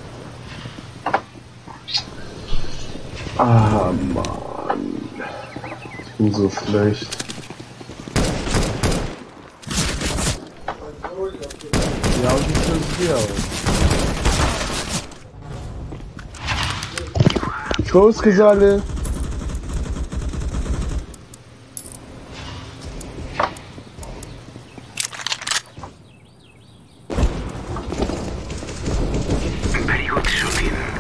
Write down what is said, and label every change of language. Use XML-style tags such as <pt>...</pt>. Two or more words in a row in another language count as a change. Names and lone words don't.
<de>Ah, Mann. Ich bin so schlecht. Ja, und ich bin hier.</de> <ru>Что сказали?</ru> <en>Very good shooting.</en>